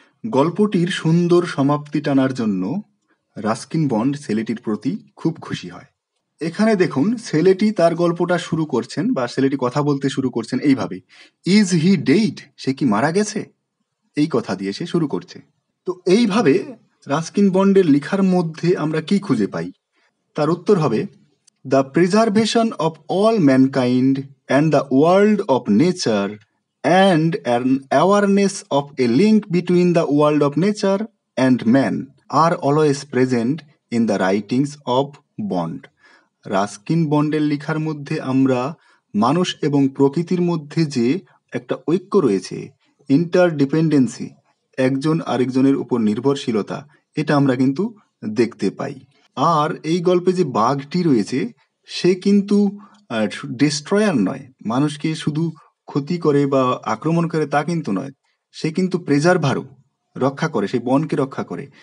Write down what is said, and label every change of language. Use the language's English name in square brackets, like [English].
[Bangla] গল্পটির সুন্দর সমাপ্তি টানার জন্য রাস্কিন বন্ড ছেলেটির প্রতি খুব খুশি হয়। এখানে দেখুন ছেলেটি তার গল্পটা শুরু করছেন বা ছেলেটি কথা বলতে শুরু করছেন এইভাবে, [English] is he dead, [Bangla] সে কি মারা গেছে, এই কথা দিয়ে সে শুরু করছে। তো এইভাবে রাস্কিন বন্ডের লেখার মধ্যে আমরা কি খুঁজে পাই? তার উত্তর হবে, [English] The preservation of all mankind and the world of nature and an awareness of a link between the world of nature and man are always present in the writings of Bond. [Bangla] Ruskin বন্ডের লেখার মধ্যে আমরা মানুষ এবং প্রকৃতির মধ্যে যে একটা ঐক্য রয়েছে, ইন্টারডিপেন্ডেন্সি, একজন আরেকজনের উপর নির্ভরশীলতা, এটা আমরা কিন্তু দেখতে পাই। আর এই গল্পে যে বাঘটি রয়েছে সে কিন্তু ডিস্ট্রয়ার নয়, মানুষকে শুধু ক্ষতি করে বা আক্রমণ করে তা কিন্তু নয়, সে কিন্তু প্রেজারভারও, রক্ষা করে, সেই বনকে রক্ষা করে।